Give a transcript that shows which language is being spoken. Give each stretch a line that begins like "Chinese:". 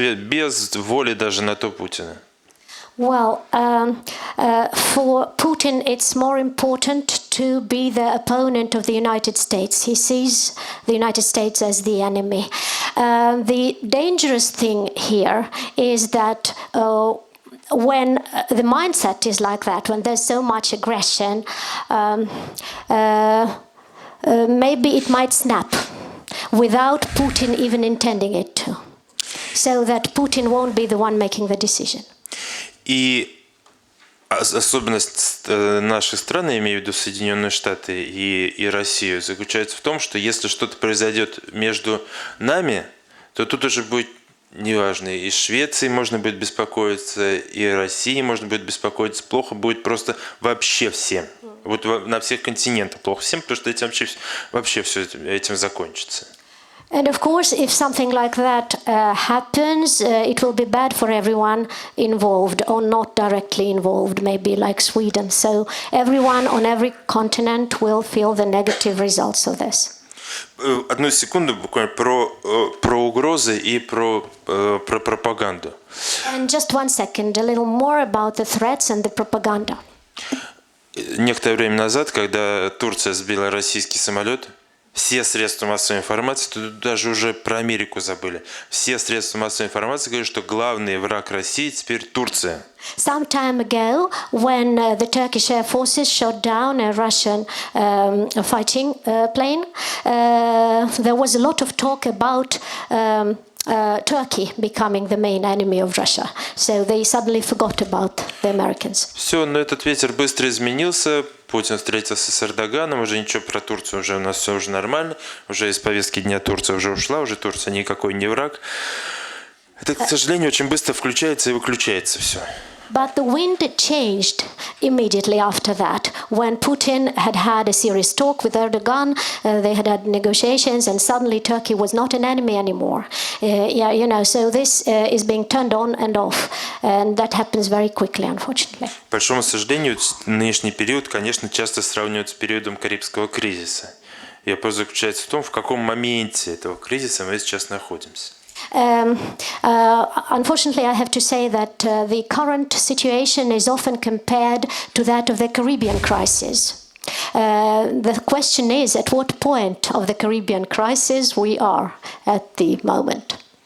Russian: Без воли даже на то Путина.
English: Well, for Putin, it's more important to be the opponent of the United States. He sees the United States as the enemy. The dangerous thing here is that when the mindset is like that, when there's so much aggression, maybe it might snap without Putin even intending it to, so that Putin won't be the one making the decision.
Russian: И особенность нашей страны, я имею в виду Соединенные Штаты и Россию, заключается в том, что если что-то произойдет между нами, то тут уже будет неважно. И Швеции можно будет беспокоиться, и России можно будет беспокоиться. Плохо будет просто вообще всем. Вот на всех континентах плохо всем, потому что этим вообще все этим закончится.
English: And of course, if something like that happens, it will be bad for everyone involved or not directly involved, maybe like Sweden. So everyone on every continent will feel the negative results of this.
Russian: Одну секунду буквально про угрозы и про пропаганду.
English: And just 1 second, a little more about the threats and the propaganda.
Russian: Некоторое время назад, когда Турция сбила российский самолет, все средства массовой информации, тут даже уже про Америку забыли, все средства массовой информации говорят, что главный враг России теперь Турция.
English: Some time ago, when the Turkish Air Forces shot down a Russian fighting plane, there was a lot of talk about Turkey becoming the main enemy of Russia. So they suddenly forgot about the Americans.
Russian: Все, но этот ветер быстро изменился. Путин встретился с Эрдоганом, уже ничего про Турцию, уже у нас все уже нормально, уже из повестки дня Турция уже ушла, уже Турция никакой не враг. Это, к сожалению, очень быстро включается и выключается все.
English: But the wind changed immediately after that. When Putin had a serious talk with Erdogan, they had negotiations, and suddenly Turkey was not an enemy anymore. So this is being turned on and off, and that happens very quickly, unfortunately.
Russian: К большому сожалению, нынешний период, конечно, часто сравнивают с периодом Карибского кризиса. И вопрос заключается в том, в каком моменте этого кризиса мы сейчас находимся.
English: Unfortunately, I have to say that the current situation is often compared to that of the Caribbean crisis. The question is, at what point of the Caribbean crisis we are at the moment?